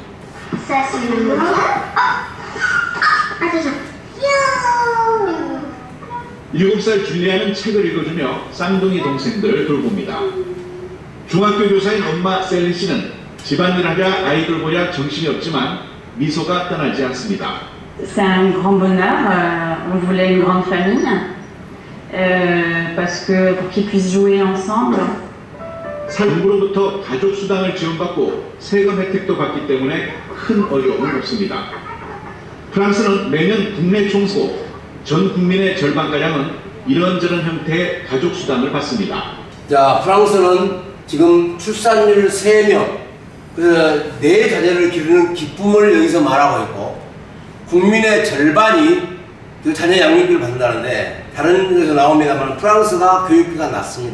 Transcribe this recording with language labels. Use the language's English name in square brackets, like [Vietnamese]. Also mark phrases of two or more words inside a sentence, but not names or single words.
[Korean] 7살 줄리아는 책을 읽어주며 쌍둥이 동생들을 돌봅니다. 중학교 교사인 엄마 셀리 씨는 집안일 하랴 아이들 보랴 정신이 없지만 미소가 떠나지 않습니다. [French] C'est un grand bonheur. On voulait une grande famille parce que pour qu'ils puissent jouer ensemble. [Korean] 정부로부터 가족 수당을 지원받고 세금 혜택도 받기 때문에 큰 어려움은 없습니다. 프랑스는 매년 국내 총수 전 국민의 절반가량은 이런저런 형태의 가족 수당을 받습니다. 자, 프랑스는 지금 출산율 3명, 그 4자녀를 기르는 기쁨을 여기서 말하고 있고, 국민의 절반이 그 자녀 양육비를 받는다는데, 다른 데서 나옵니다만 프랑스가 교육비가 낮습니다.